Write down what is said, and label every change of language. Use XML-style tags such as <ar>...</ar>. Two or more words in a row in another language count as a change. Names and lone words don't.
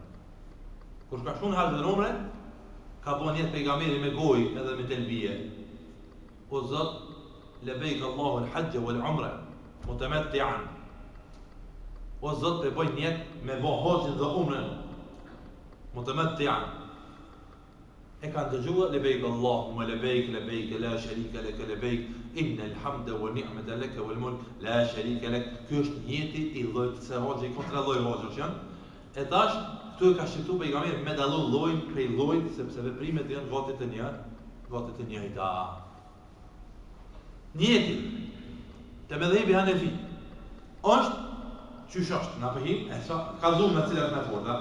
<sq>Kur ka shku në haqë dhe në umre, ka bo njetë pejgamberi me gojë edhe me telbije. O Zot,</sq> <ar>لبيك اللهم الحج والعمرة متمتعا.</ar> <sq>O Zot, pe boj njetë me bo haqën dhe umren, mutamatti'an. E kanë dëgjuar</sq> <ar>لبيك اللهم لبيك لبيك لا شريك لك لبيك إن الحمد والنعمة لك والملك لا شريك لك.</ar> <sq>Ky është njëti i llojit se hoxha i kontra lloj hoxhës janë. E tash këtu e ka shqiptu pejgamberi me dallu llojin prej llojit sepse veprimet janë gati të njëjta. Njëti te medhebi Hanefi është qysh është, na pëhim, e sa ka dhunë me cilat me forta.</sq>